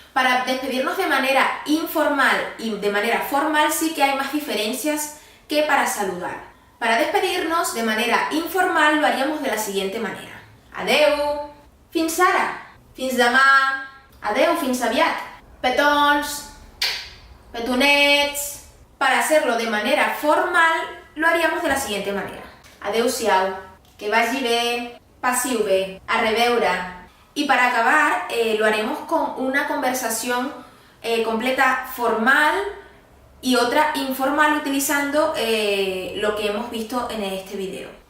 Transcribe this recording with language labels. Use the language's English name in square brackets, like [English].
[Spanish] Para despedirnos de manera informal y de manera formal sí que hay más diferencias que para saludar. Para despedirnos de manera informal lo haríamos de la siguiente manera. [Catalan] Adeu, fins ara, fins demà, adeu, fins aviat, petons, petonets. [Spanish] Para hacerlo de manera formal lo haríamos de la siguiente manera. [Catalan] Adeu-siau, que vagi bé, passiu bé, a reveure. [Spanish] Y para acabar lo haremos con una conversación completa formal y otra informal utilizando lo que hemos visto en este video.